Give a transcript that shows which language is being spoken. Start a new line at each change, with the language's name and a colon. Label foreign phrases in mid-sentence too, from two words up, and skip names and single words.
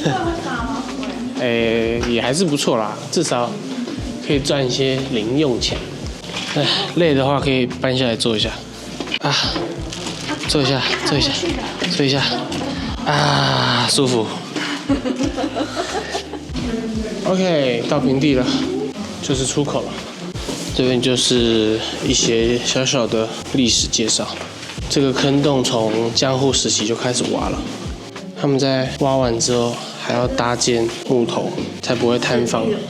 Chinese: 也還是不錯啦，至少可以賺一些零用錢。哎，累的話可以搬下來坐一下，啊，坐一下，啊，舒服。OK，到平地了，就是出口了。這邊就是一些小小的歷史介紹。這個坑洞從江戶時期就開始挖了，他們在挖完之後還要搭建木頭，才不會坍方。